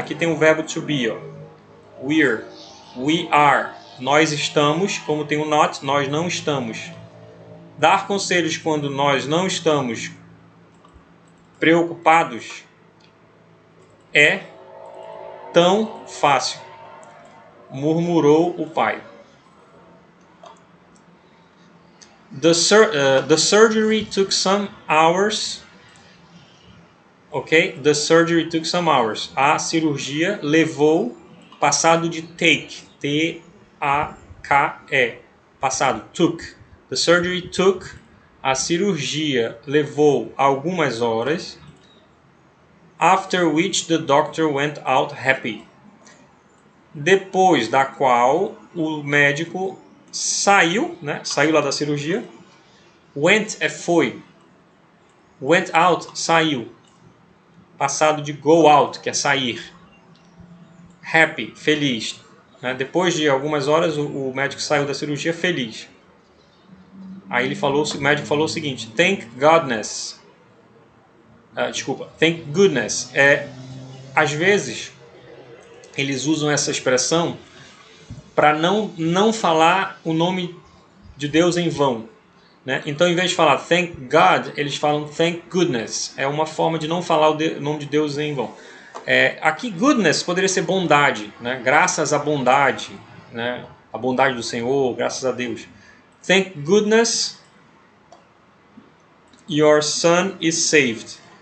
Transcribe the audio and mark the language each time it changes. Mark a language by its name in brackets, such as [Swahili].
[Portuguese] Aqui tem o verbo to be, ó. We are, nós estamos, como tem o not, nós não estamos. Dar conselhos quando nós não estamos preocupados é tão fácil, murmurou o pai. [English] The surgery took some hours. Ok? The surgery took some hours. [Portuguese] A cirurgia levou, passado de take, T-A-K-E, passado, took. [English] The surgery took, [Portuguese] a cirurgia levou algumas horas. [English] After which the doctor went out happy. [Portuguese] Depois da qual o médico saiu, né? Saiu lá da cirurgia. Went é foi. Went out, saiu. Passado de go out, que é sair. Happy, feliz. Né? Depois de algumas horas, o médico saiu da cirurgia feliz. Aí o médico falou o seguinte: [English] Thank goodness. Thank goodness. [Portuguese] Às vezes, eles usam essa expressão para não falar o nome de Deus em vão. Né? Então, em vez de falar [English] thank God, [Portuguese] eles falam [English] thank goodness. [Portuguese] É uma forma de não falar o nome de Deus em vão. Aqui, goodness poderia ser bondade, né? Graças à bondade, né? A bondade do Senhor, graças a Deus. [English] Thank goodness, your son is saved.